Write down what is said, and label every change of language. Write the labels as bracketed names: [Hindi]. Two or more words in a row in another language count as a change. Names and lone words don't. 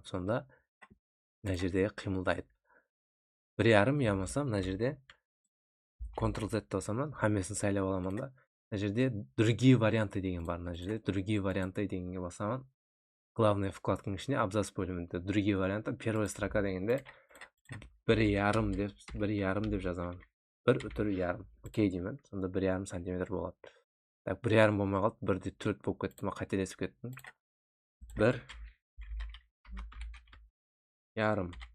[Kazakh] Сонда мына жерде қимылдайды. 1,5 ямаса мына жерде Ctrl-Z басамын, хаммесін сайлап аламын да. Мына жерде [Russian] другие варианты [Kazakh] деген бар. Мына жерде [Russian] другие варианты [Kazakh] дегенге басамын. [Russian] Главный вкладканың [Kazakh] ішіне абзац бөлімінде [Russian] другие варианты, первая строка [Kazakh] дегенде 1,5 деп жазамын. 1,5. Окей деймін. Сонда 1,5 сантиметр болады. Так, 1,5 болмай қалды, 1,4 болып кетті. Қателесіп кеттім. 1,5.